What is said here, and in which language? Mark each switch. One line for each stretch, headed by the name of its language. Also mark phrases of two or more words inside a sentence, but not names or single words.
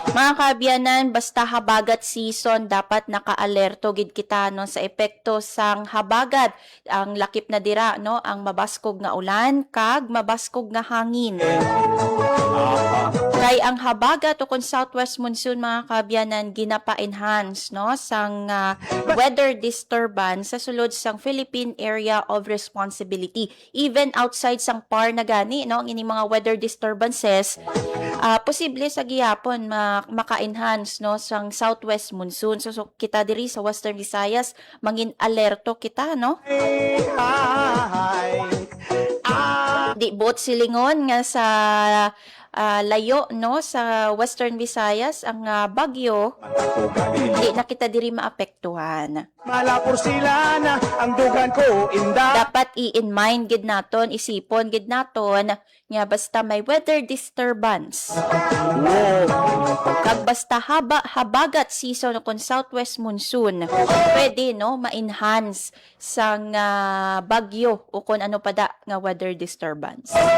Hiligaynon: Mga kaabyanan, basta habagat season dapat naka-alerto gid kita no sa epekto sang habagat, ang lakip na dira no, ang mabaskog nga ulan kag mabaskog nga hangin. Kay ang habagat o kung
English: southwest monsoon
Hiligaynon: mga kaabyanan ginapa-enhance no sang
English: weather disturbance
Hiligaynon: sa sulod sang Philippine Area of Responsibility.
English: Even outside
Hiligaynon: sang PAR na gani no ang ini mga
English: weather disturbances,
Hiligaynon: posible sa gihapon maka-enhance no sang
English: southwest monsoon.
Hiligaynon: So kita diri sa Western Visayas mangin alerto kita no. Di bot silingon nga sa layo no sa Western Visayas ang bagyo, di na kita diri maapektuhan. Malapor sila na ang dugan ko inda. Dapat i-in mind gid naton, isipon gid naton nga basta may
English: weather disturbance.
Hiligaynon: Kag basta habagat season o kon
English: southwest monsoon,
Hiligaynon: pwede no ma-enhance sang bagyo o kon ano pada nga
English: weather disturbance.